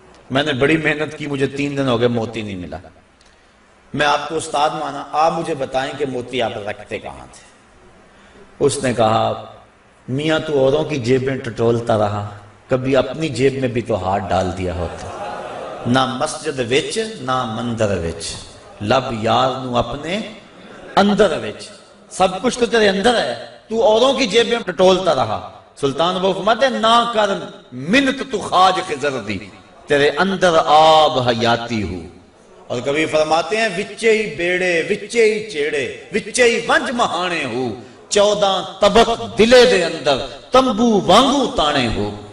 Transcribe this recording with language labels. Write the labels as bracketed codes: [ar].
[ur] میں نے بڑی محنت کی, مجھے 3 دن ہو گئے موتی نہیں ملا. میں آپ کو استاد مانا, آپ مجھے بتائیں کہ موتی آپ رکھتے کہاں تھے. اس نے کہا میاں تو اوروں کی جیبیں ٹٹولتا رہا, کبھی اپنی جیب میں بھی تو ہاتھ ڈال دیا ہوتا. [pa] نہ مسجد وچ نہ مندر وچ, لب یار نو اپنے اندر وچ. [ur] سب کچھ تو تیرے اندر ہے, تو اوروں کی جیبیں ٹٹولتا رہا. سلطان وہ فرماتے ہیں [pa] نہ کر منت تو خواج خضر دی, تیرے اندر آب حیاتی ہو. [ur] اور کبھی فرماتے ہیں [pa] وچے ہی بیڑے وچے ہی چیڑے وچے ہی ونج مہانے ہو, 14 طبق دلے دے اندر تمبو وانگو تانے ہو.